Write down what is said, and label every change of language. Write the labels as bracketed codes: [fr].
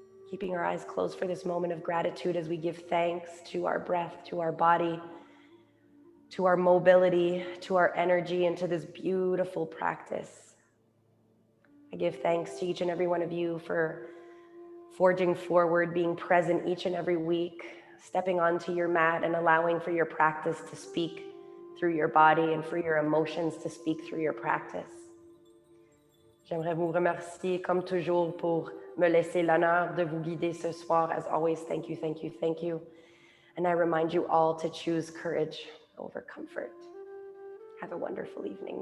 [en] Keeping our eyes closed for this moment of gratitude as we give thanks to our breath, to our body, to our mobility, to our energy, and to this beautiful practice. I give thanks to each and every one of you for forging forward, being present each and every week, stepping onto your mat and allowing for your practice to speak through your body and for your emotions to speak through your practice. [fr] J'aimerais vous remercier comme toujours pour me laisser l'honneur de vous guider ce soir. [en] As always, thank you, thank you, thank you. And I remind you all to choose courage over comfort. Have a wonderful evening.